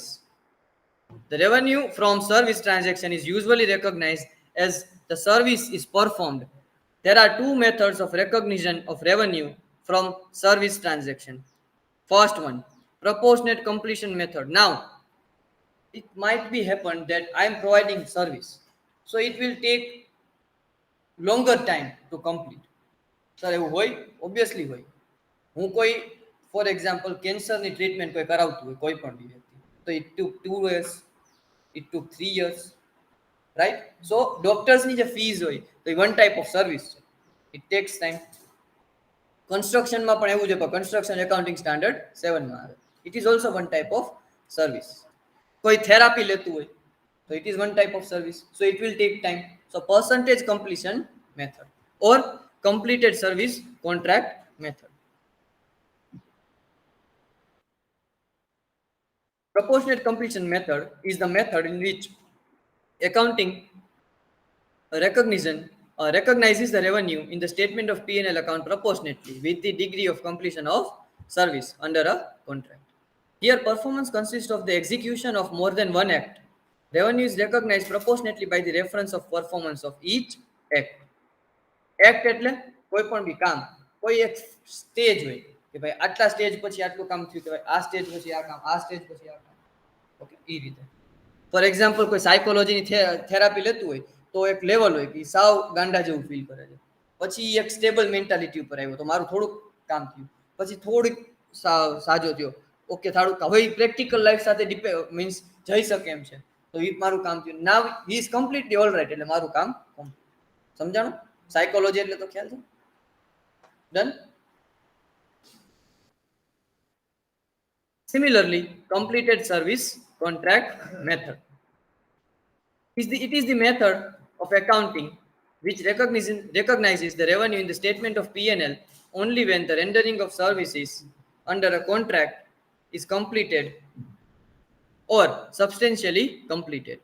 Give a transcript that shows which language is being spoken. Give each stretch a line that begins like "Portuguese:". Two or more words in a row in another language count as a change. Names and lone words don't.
English: The revenue from service transaction is usually recognized as the service is performed. There are two methods of recognition of revenue from service transaction. First one, proportionate completion method. Now, it might be happen that I am providing service, so it will take longer time to complete. Sir,
Gujarati: એવું હોય? Obviously હોય. હું કોઈ
English: for example
Gujarati: કેન્સરની ટ્રીટમેન્ટ કોઈ કરાવતું હોય કોઈ પણ વ્યક્તિ, તો
English: it took 2 years, it took 3 years, right?
Gujarati: So ડોક્ટર્સની જે ફીઝ હોય તો એ
English: one type of service
Gujarati: છે,
English: it takes time.
Gujarati: કન્સ્ટ્રક્શનમાં પણ એવું છે, પણ
English: construction accounting standard
Gujarati: 7 માં આવે.
English: It is also one type of service.
Gujarati: કોઈ થેરાપી લેતું હોય તો
English: it is one type of service, so it will take time. So percentage completion method or completed service contract method. Proportionate completion method is the method in which accounting recognizes the revenue in the statement of P&L account proportionately with the degree of completion of service under a contract. Here, performance consists of the execution of more than one act. Revenue is recognized proportionately by the reference of performance of each act.
Gujarati: Act એટલે કોઈ પણ બી કામ, કોઈ એક સ્ટેજ હોય કે ભાઈ આટલા સ્ટેજ પછી આટલું કામ થયું, કે ભાઈ આ સ્ટેજ પછી આ કામ, આ સ્ટેજ પછી આ કામ. ઓકે, એ રીતે.
English: for example
Gujarati: કોઈ સાયકોલોજીની થેરાપી લેતું હોય તો એક લેવલ હોય કે સાવ ગાંડા જેવું ફીલ કરે છે, પછી એક
English: stable mentality
Gujarati: ઉપર આવ્યો તો મારું થોડુંક કામ થયું, પછી થોડીક સાજો થયો, ઓકે થાળું હવે
English: practical life
Gujarati: સાથે મીન્સ જઈ શકે એમ છે, તો એ મારું કામ થયું.
English: now he is completely all right,
Gujarati: એટલે મારું કામ કમ્પ્લીટ. સમજાણું? સાયકોલોજી એટલે તો ખ્યાલ છે. ડન.
English: Similarly, completed service contract method it is the method of accounting which recognizes the revenue in the statement of P&L only when the rendering of services under a contract is completed or substantially completed.